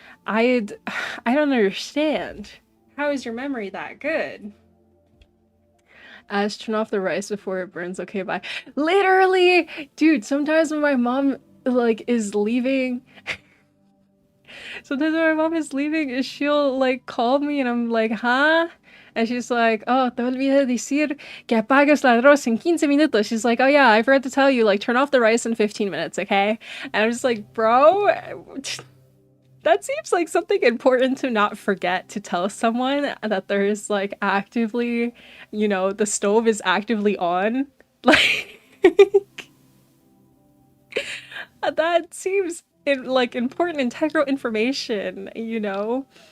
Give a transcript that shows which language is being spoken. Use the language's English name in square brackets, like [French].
[English] I I don't understand. How is your memory that good? Ash, turn off the rice before it burns. Okay, bye. Literally, dude, sometimes when my mom like is leaving, sometimes when my mom is leaving, she'll like call me and I'm like, huh? And she's like, oh, [Spanish] te olvidé decir que apagas la arroz en 15 minutos. [English] She's like, oh yeah, I forgot to tell you, like, turn off the rice in 15 minutes, okay? And I'm just like, bro, that seems like something important to not forget to tell someone that there's like actively, the stove is actively on. Like, that seems like important integral information. I don't know.